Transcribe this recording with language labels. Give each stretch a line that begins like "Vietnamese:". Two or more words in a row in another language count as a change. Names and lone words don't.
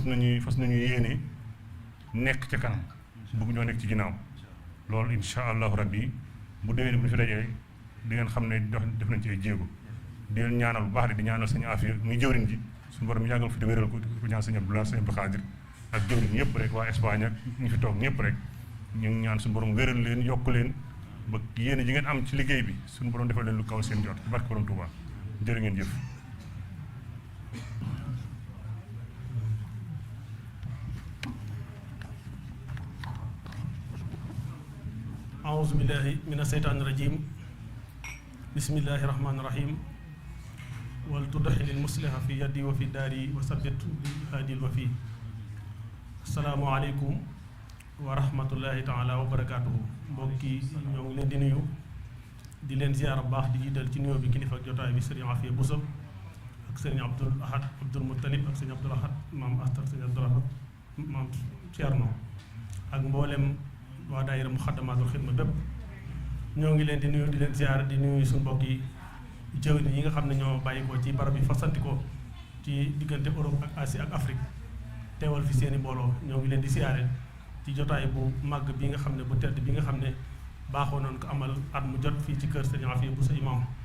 Wolof: nañu yéene nekk ca kanam bëgg ñoo nekk ci ginnaaw loolu
Arabic: إن شاء الله ربي
Wolof: bu déwénee bu ñu fi dajee di ngeen xam ne def nañ ci ay jéego di leen ñaanal bu baax de di ñaanal sañu affaire muy jëwriñ ji suñu borom yàggal fi te wéral ko ko ñaan sëñ Abdoulaye sëñ Abdou Khadir ak jëwriñ ñëpp rek waa Espagne ak ñu fi toog ñëpp rek ñu ngi ñaan suñu borom wéral leen yokk leen ba yéene ji ngeen am ci liggéey bi suñu borom defal leen lu kaw seen jot ci barke borom Touba jërë ngeen jëf.
Arabic: أعوذ بالله من الشيطان الرجيم بسم الله الرحمن الرحيم ولتدخل المصلح في يدي وفي داري وثبت هادي الوفي السلام عليكم ورحمة الله تعالى وبركاته
Wolof: mbokki ñoo ngi leen di nuyu di leen ziyaara bu baax di jiital ci nuyoo bi kilifa ak jotaay bi sëriñ Afia Bousso ak sëriñ Abdul Ahad Abdul Muttalib ak sëriñ Abdul Ahad maam Astar sëriñ Abdul Ahad maam Thierno ak mboolem waa daayira Muxaddamaatul Xidma bépp ñoo ngi leen di nuyu di leen ziyaara di nuyu suñu mbokk yi jëwriñ yi nga xam ne ñoo bàyyi ko ci barab yi fasantikoo ci diggante Europe ak Asie ak Afrique teewal fi seeni mbooloo ñoo ngi leen di siyaare ci jotaay bu màgg bi nga xam ne bu tedd bi nga xam ne baaxoo noonu ko amal at mu jot fii ci kër Serigne Afia Bousso imam